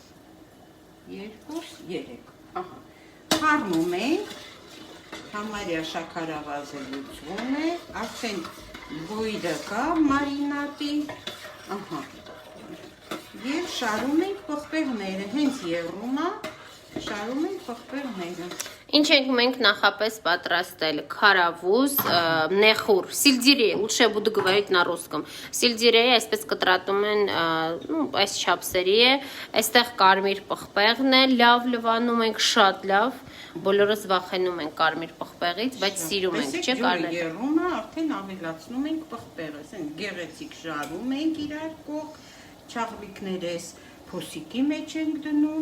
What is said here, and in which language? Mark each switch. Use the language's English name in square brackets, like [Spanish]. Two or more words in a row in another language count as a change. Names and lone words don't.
[Armenian] 2-3։ Ահա։ Խառնում ենք, համարյա շաքարավազը լուծվում է, արդեն բոյրը կա մարինատի, և շարում ենք պղպեղները, հենց եղում է, շարում ենք պղպեղները։ Ինչ ենք մենք նախապես պատրաստել, քարավուզ, նեխուր, սիլդիրей, [Russian] лучше я буду говорить на русском, [Armenian] սիլդիրեյը այսպես կտրատում են, այս չափսերի է, այստեղ կարմիր պղպեղն է, լավ լվանում ենք, շատ լավ, բոլորս վախենում ենք կարմիր պղպեղից, բայց սիրում ենք, չէ՞ կարմիր։ Եղում է, արդեն ավելացնում ենք պղպեղը, գեղեցիկ շարում ենք իրար կողք, չաղլիկներես փոսիկի մեջ ենք դնում։